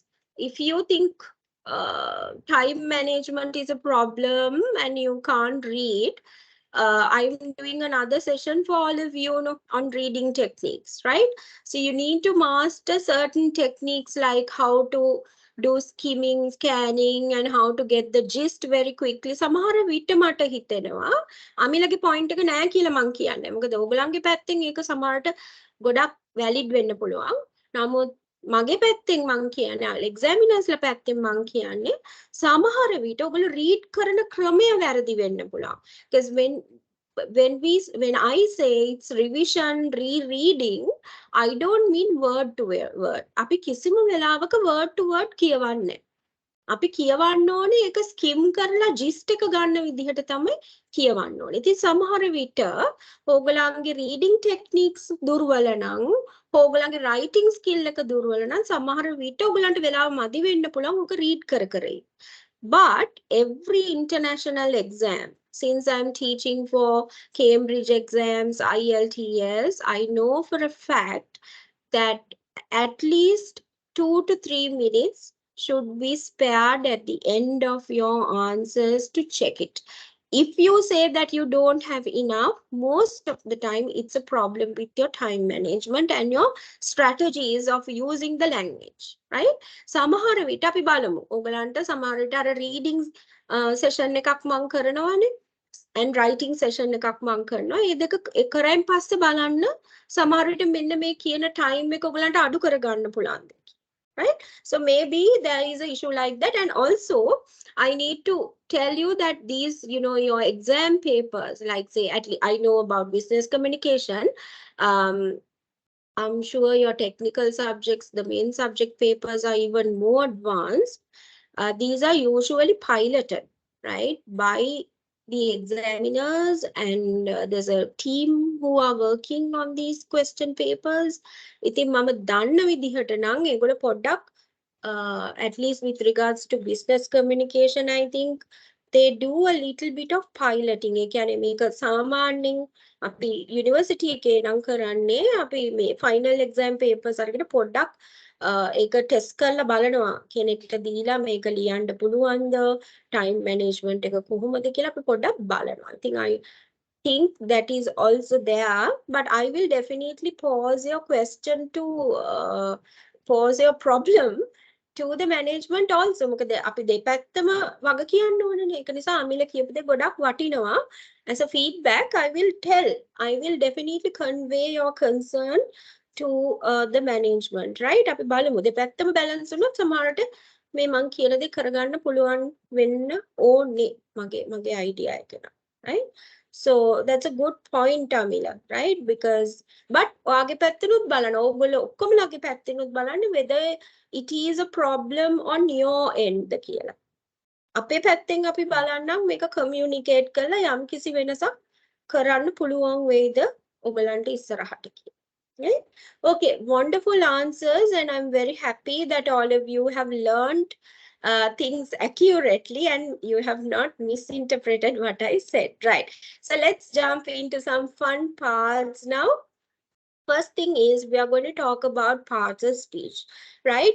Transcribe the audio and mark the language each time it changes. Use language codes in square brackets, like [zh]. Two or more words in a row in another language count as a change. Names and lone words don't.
[en] If you think time management is a problem and you can't read, I'm doing another session for all of you on reading techniques, right? So you need to master certain techniques like how to do skimming, scanning, and how to get the gist very quickly. [si] සමහර විට මට හිතෙනවා අමිලගේ point එක නෑ කියලා මං කියන්නේ. මොකද ඕගොල්ලන්ගේ පැත්තෙන් ඒක සමහරට ගොඩක් valid වෙන්න පුළුවන්. නමුත් මගේ පැත්තෙන් මං කියන්නේ එක්සැමිනර්ස්ලා පැත්තෙන් මං කියන්නේ සමහර විට ඔයගොල්ලෝ රීඩ් කරන ක්‍රමය වැරදි වෙන්න පුළුවන්. [en] because when I say it's revision rereading, I don't mean word to word. [si] අපි කිසිම වෙලාවක [en] word to word [si] කියවන්නේ. අපි කියවන්න ඕනේ ඒක ස්කිම් කරලා ජිස්ට් එක ගන්න විදිහට තමයි කියවන්න ඕනේ. ඉතින් සමහර විට ඕගලන්ගේ [en] reading techniques [si] දුර්වල නම් ඕගලන්ගේ [en] writing skill [si] එක දුර්වල නම් සමහර විට ඕගලන්ට වෙලාව මදි වෙන්න පුළුවන් ඕක රීඩ් කර කර. [en] But every international exam, since I'm teaching for Cambridge exams, IELTS, I know for a fact that at least 2 to 3 minutes should be spared at the end of your answers to check it. If you say that you don't have enough, most of the time it's a problem with your time management and your strategies of using the language, right? [si] සමහර විට අපි බලමු ඔයගලන්ට සමහර විට අර [en] reading session [si] එකක් මම කරනවානේ [en] and writing session [si] එකක් මම කරනවා. මේ දෙක කරයින් පස්සේ බලන්න සමහර විට මෙන්න මේ කියන time එක ඔයගලන්ට අඩු කරගන්න පුළුවන්. [en] Right? So maybe there is an issue like that. And also, I need to tell you that these, your exam papers, like say, at least I know about business communication. I'm sure your technical subjects, the main subject papers are even more advanced. These are usually piloted, right, by the examiners, and there's a team who are working on these question papers. [si] ඉතින් මම දන්න විදිහට නම් ඒගොල්ලෝ පොඩ්ඩක් [en] at least with regards to business communication, I think they do a little bit of piloting. [si] ඒ කියන්නේ මේක සාමාන්‍යයෙන් අපි යුනිවර්සිටි එකේ නම් කරන්නේ අපි මේ [en] final exam papers [si] අරගෙන පොඩ්ඩක් ඒක ටෙස්ට් කරලා බලනවා කෙනෙක්ට දීලා මේක ලියන්න පුළුවන්ද [en] time management [si] එක කොහොමද කියලා අපි පොඩ්ඩක් බලනවා. [en] I think that is also there, but I will definitely pose your question to pose your problem to the management also. [si] මොකද අපි දෙපැත්තම වග කියන්න ඕනනේ. ඒක නිසා අමිල කියපු දේ ගොඩක් වටිනවා. [en] As a feedback, I will definitely convey your concern to the management, right? [si] අපි බලමු දෙපැත්තම balance වුණොත් සමහරට මේ මං කියන දේ කරගන්න පුළුවන් වෙන්න ඕනේ මගේ idea එක න. [en] Right? So that's a good point, Amila, right? Because but [si] ඔයාගේ පැත්තෙනුත් බලන්න ඕගොල්ලෝ ඔක්කොමලාගේ පැත්තෙනුත් බලන්න [en] whether it is a problem on your end කියලා. [si] අපේ පැත්තෙන් අපි බලන්නම් මේක communicate කරලා යම්කිසි වෙනසක් කරන්න පුළුවන් වේද ඔයගලන්ට ඉස්සරහට කියලා. [en] Right? Okay, wonderful answers, and I'm very happy that all of you have learned things accurately and you have not misinterpreted what I said, right? So let's jump into some fun parts now. First thing is we are going to talk about parts of speech, right?